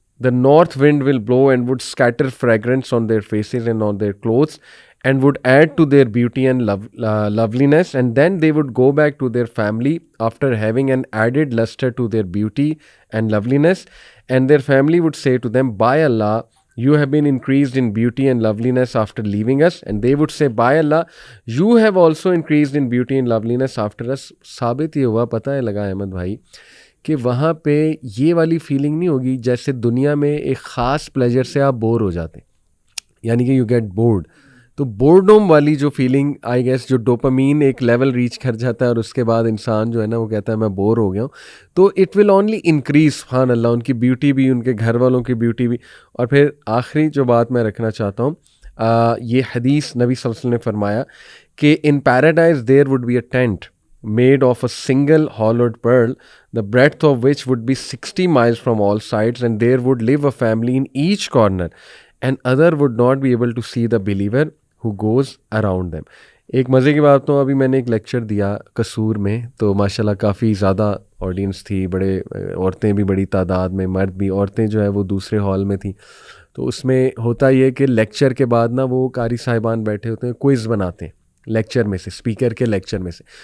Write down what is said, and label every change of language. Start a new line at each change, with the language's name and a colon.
English: The north wind will blow and would scatter fragrance on their faces and on their clothes and would add to their beauty and loveliness, and then they would go back to their family after having an added luster to their beauty and loveliness, and their family would say to them, by Allah, you have been increased in beauty and loveliness after leaving us, and they would say, by Allah, you have also increased in beauty and loveliness after us.
Urdu: ثابت یہ ہوا, پتہ ہے لگا احمد بھائی, کہ وہاں پہ یہ والی فیلنگ نہیں ہوگی جیسے دنیا میں ایک خاص پلیجر سے آپ بور ہو جاتے ہیں, یعنی کہ
English: You get bored.
Urdu: تو بورڈوم والی جو فیلنگ
English: I guess,
Urdu: جو ڈوپامین ایک لیول ریچ کر جاتا ہے اور اس کے بعد انسان جو ہے نا وہ کہتا ہے میں بور ہو گیا ہوں, تو
English: It will only increase.
Urdu: سبحان اللہ, ان کی بیوٹی بھی, ان کے گھر والوں کی بیوٹی بھی. اور پھر آخری جو بات میں رکھنا چاہتا ہوں, یہ حدیث نبی صلی اللہ علیہ وسلم نے فرمایا کہ
English: In paradise there would be a tent made of a single hollowed pearl, the breadth of which would be 60 miles from all sides, and there would live a family in each corner, and other would not be able to see the believer who goes around them.
Urdu: ایک مزے کی بات تو ابھی میں نے ایک lecture دیا قصور میں, تو ماشاءاللہ کافی زیادہ آڈینس تھی, بڑے عورتیں بھی بڑی تعداد میں, مرد بھی. عورتیں جو ہے وہ دوسرے ہال میں تھیں. تو اس میں ہوتا یہ کہ لیکچر کے بعد نا وہ قاری صاحبان بیٹھے ہوتے ہیں, کوئز بناتے ہیں لیکچر میں سے, اسپیکر کے لیکچر میں سے.